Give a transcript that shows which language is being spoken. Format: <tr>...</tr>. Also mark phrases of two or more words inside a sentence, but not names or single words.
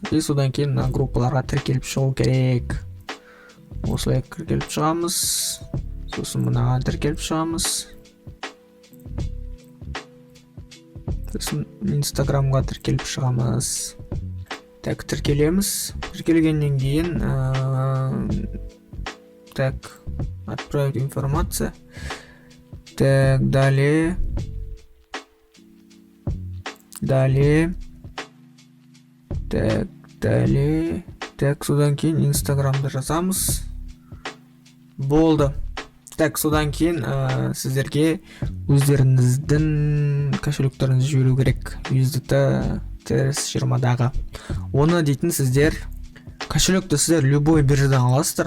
<kk>И содан кейін группаларға тіркеліп шығу керек. Осылай тіркеліп шығамыз. Сосын мынаға тіркеліп шығамыз. Сосын Инстаграмға тіркеліп шығамыз. Так, тіркелеміз. Тіркелгеннен кейін так,</kk> <ru>отправить информация. Так, далее. Так, далее.</ru> <kk>Так, содан кейін Инстаграмда жазамыз. Болды. Так, содан кейін сіздерге өздеріңіздің кошелектеріңізді жіберу керек. USDT-20-дағы. Оны дейтін сіздер кошелекті сіздер любой биржадан аласыздар.</kk>